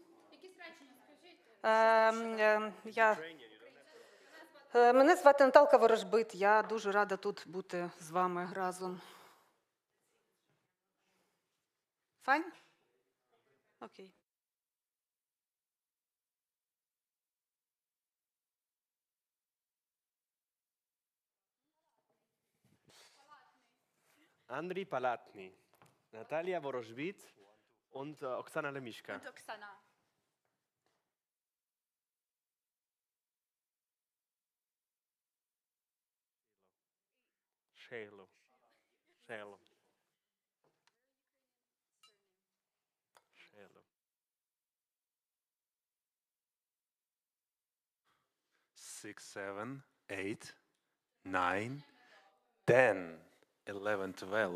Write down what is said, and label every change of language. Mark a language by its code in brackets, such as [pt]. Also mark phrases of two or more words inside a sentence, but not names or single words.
[uk] Мене звати Наталка Ворожбит. Я дуже рада тут бути з вами разом. [en] Fine? Okay. [de] Andriy Palatny, Natalia Worożbit und Oksana Lemischka. Und Oksana. Shelo. Shelo. Shelo. 6, 7, 8, 9, 10, 11, 12.